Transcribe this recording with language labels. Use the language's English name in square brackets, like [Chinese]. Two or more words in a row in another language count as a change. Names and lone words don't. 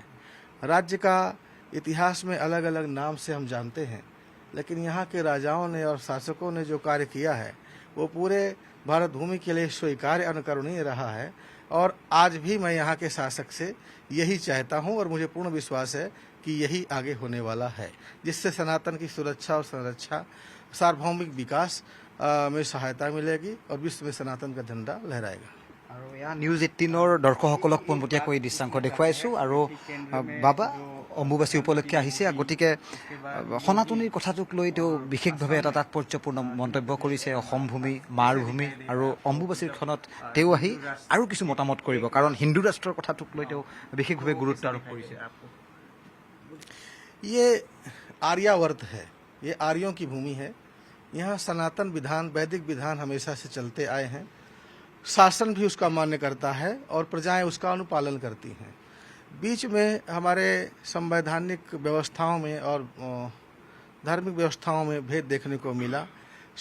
[Hindi] राज्य का इतिहास में अलग अलग नाम से हम जानते हैं, लेकिन यहाँ के राजाओं ने और शासकों ने जो कार्य किया है वो पूरे भारत भूमि के लिए स्वीकार्य अनुकरणीय रहा है। और आज भी मैं यहाँ के शासक से यही चाहता हूँ और मुझे पूर्ण विश्वास है कि यही आगे होने वाला है, जिससे सनातन की सुरक्षा और संरक्षा, सार्वभौमिक विकास में सहायता मिलेगी और विश्व में सनातन का झंडा लहराएगा। [Assamese] আৰু এয়া নিউজ 18ৰ দৰ্শকসকলক পোনপটীয়াকৈ দৃশ্যাংশ দেখুৱাইছোঁ। আৰু বাবা অম্বুবাচী উপলক্ষে আহিছে, গতিকে সনাতনীৰ কথাটোক লৈ তেওঁ বিশেষভাৱে এটা তাৎপৰ্যপূৰ্ণ মন্তব্য কৰিছে। অসম ভূমি, মাৰ ভূমি, আৰু অম্বুবাচীৰ ক্ষণত তেওঁ আহি আৰু কিছু মতামত কৰিব, কাৰণ হিন্দু ৰাষ্ট্ৰৰ কথাটোক লৈ তেওঁ বিশেষভাৱে গুৰুত্ব আৰোপ কৰিছে। [Hindi] ये आर्यावर्त है, ये आर्यों की भूमि है। यहाँ सनातन विधान, वैदिक विधान हमेशा से चलते आए हैं। शासन भी उसका मान्य करता है और प्रजाएं उसका अनुपालन करती हैं। बीच में हमारे संवैधानिक व्यवस्थाओं में और धार्मिक व्यवस्थाओं में भेद देखने को मिला।